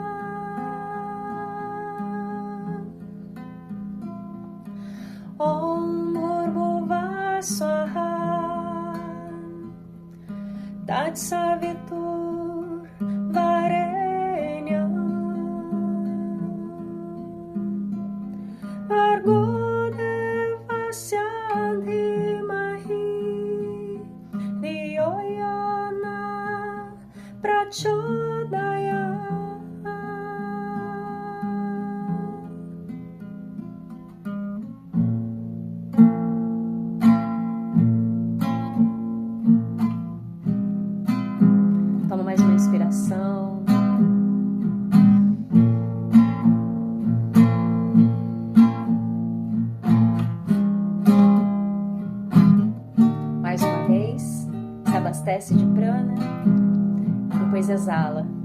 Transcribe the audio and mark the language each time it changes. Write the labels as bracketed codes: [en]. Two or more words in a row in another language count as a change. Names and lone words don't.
[sa] Om Bhurghuva Swaha Tat Savitur Varenyam Bhargo Devasya Dhimahi Dhiyo Yo Na Prachodayam. [pt] Toma mais uma inspiração. Mais uma vez, se abastece de prana, depois exala,